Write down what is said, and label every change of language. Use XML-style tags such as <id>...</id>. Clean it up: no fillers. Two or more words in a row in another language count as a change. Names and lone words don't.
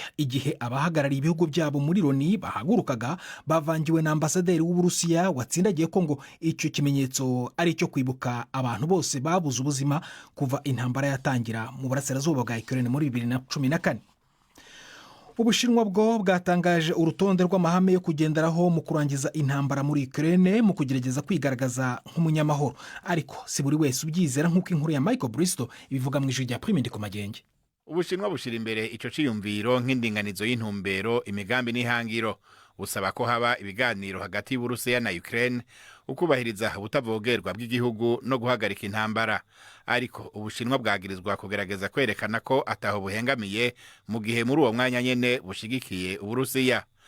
<rw>Igihe abahagarariye ibihugu byabo muri Loni bahagurukaga, bavangiwe na ambasaderi w'Uburusiya watsindagiye ko ngo icyo kimenyetso ari cyo kwibuka abantu bose babuze ubuzima kuva intambara yatangira mu burasirazuba bwa Ukraine muri 2014. Ubushinwa bwo bwatangaje urutonde rw'amahame yo kugenderaho mu kurangiza intambara muri Ukraine mu kugerageza kwigaragaza nk'umunyamahoro, ariko si buri wese ubyizera nk'uko inkuru ya Michael Bristow ibivuga mu ijwi rya Prime Ndi ku Magenge.</rw> <rn>Ubushinwa bushira imbere ico ciyumviro nk'indinganizo y'intumbero, imigambi n'ihangiro. Busaba ko haba ibiganiro hagati y'Uburusiya na Ukraine, ukubahiriza ubutavogerwa bw'igihugu no guhagarika intambara. Ariko Ubushinwa bwagirizwa kugerageza kwerekana ko ataho buhengamiye mu gihe muri uwo mwanya nyene bushigikiye Uburusiya.</rn>